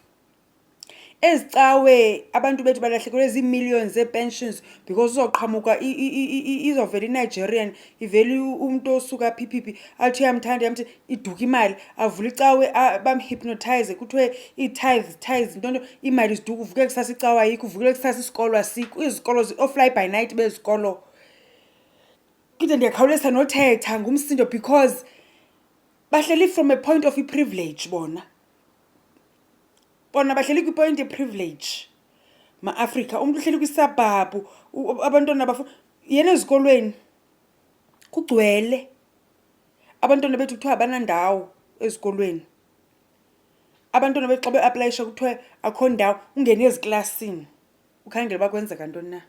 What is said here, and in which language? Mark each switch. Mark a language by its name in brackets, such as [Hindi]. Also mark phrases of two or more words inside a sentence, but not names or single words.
[Xhosa] Ezicawe abantu bethu balahlekelwe zii-millions zee-pensions because uzoqhamuka izovela i-Nigerian ivele umuntu osuka PPP athi uyamthanda iduka imali avula icawe bamhypnotize kuthiwe ii-tithes ntonto imali ziduka uvuke kusasa icawe ayikho uvukele kusasa isikolo asikho izikolo o- [English] fly by night [Xhosa] bezikolo. Kide ndiyakhawuleza nothetha ngumsindo because bahleli [English] from a point of privilege [Xhosa] bona bahleli kwi-point privilege ma-Afrika. Umuntu uhleli kwisabhabhu abantwana yena ezikolweni kugcwele abantwana bethu kuthiwa abanandawo ezikolweni. Abantwana bethu xa be-aplayisha kuthiwa akho ndawo, ungene eziklasini ukhangele bakwenzeka ntoni na.